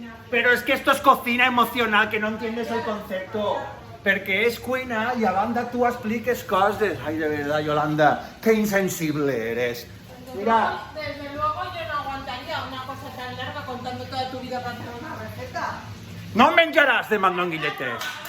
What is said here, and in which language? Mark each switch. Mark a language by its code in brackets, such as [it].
[es] Pero es que esto es cocina emocional, que no entiendes el concepto. [ca] Perquè és cuina i a banda tu expliques coses. [es] Ai, de verdad, Yolanda, qué insensible eres. Mira. Desde luego yo no aguantaría una cosa tan larga contando toda tu vida para hacer una receta. [ca] No menjaràs de mandonguilletes.